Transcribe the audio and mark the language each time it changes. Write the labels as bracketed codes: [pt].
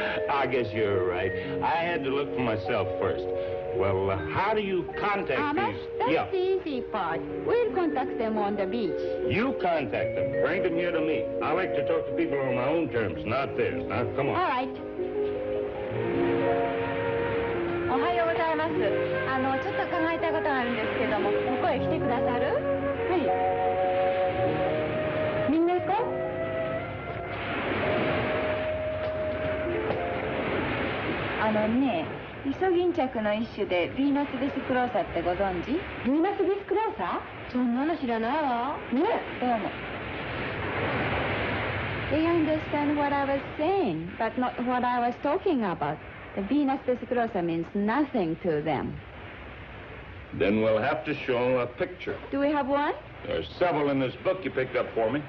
[en] I guess you're right. I had to look for myself first. Well, how do you contact Amos, these? that's the easy part. We'll contact them on the beach. You contact them. Bring them here to me. I like to talk to people on my own terms, not theirs. Now, come on. All right. [ja] おはようございます。ちょっと考えたことがあるんですけども、ここへ来てくださる？はい。みんな行こう？ね、イソギンチャクの一種でヴィーナスベスクローサってご存知？ヴィーナスベスクローサ？そんなの知らないわ。ね、どうも。 [en] They understand what I was saying, but not what I was talking about. The Venus vesiclosa means nothing to them. Then we'll have to show them a picture. Do we have one? There's several in this book you picked up for me.